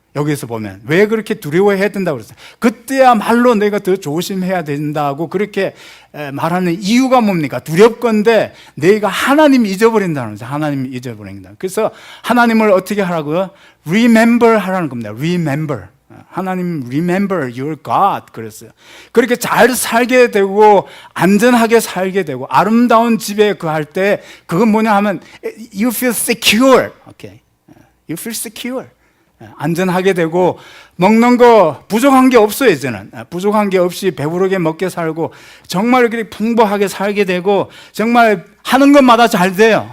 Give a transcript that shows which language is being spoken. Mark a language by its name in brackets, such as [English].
[Korean] 여기서 보면 왜 그렇게 두려워해야 된다고 그랬어요? 그때야말로 내가 더 조심해야 된다고 그렇게 말하는 이유가 뭡니까? 두렵건대 내가 하나님 잊어버린다는 거죠. 하나님 잊어버린다. 그래서 하나님을 어떻게 하라고요? Remember 하라는 겁니다. [English] Remember. 하나님 remember your God [Korean] 그랬어요. 그렇게 잘 살게 되고 안전하게 살게 되고 아름다운 집에 거할 때 그건 뭐냐 하면 [English] you feel secure. Okay. You feel secure. [Korean] 안전하게 되고 먹는 거 부족한 게 없어요. 이제는 부족한 게 없이 배부르게 먹게 살고 정말 그렇게 풍부하게 살게 되고 정말 하는 것마다 잘 돼요.